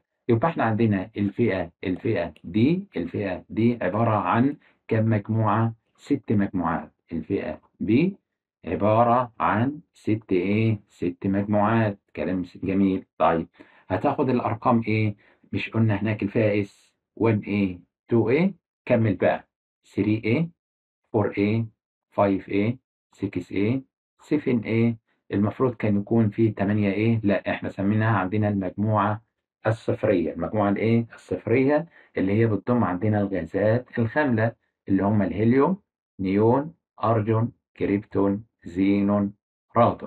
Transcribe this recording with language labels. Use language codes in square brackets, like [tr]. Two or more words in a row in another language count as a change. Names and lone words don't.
[ar] يبقى احنا عندنا الفئة دي عبارة عن كم مجموعة؟ ست مجموعات. الفئة B عبارة عن ست مجموعات. كلام جميل. طيب هتاخد الأرقام إيه؟ مش قلنا هناك الفئة S 1A 2A؟ كمل بقى: 3A 4A 5A 6A 7A. المفروض كان يكون في 8A، لا احنا سميناها عندنا المجموعة الصفرية. المجموعة الصفرية اللي هي بتضم عندنا الغازات الخاملة اللي هم الهيليوم، نيون، أرجون، كريبتون، زينون، رادون.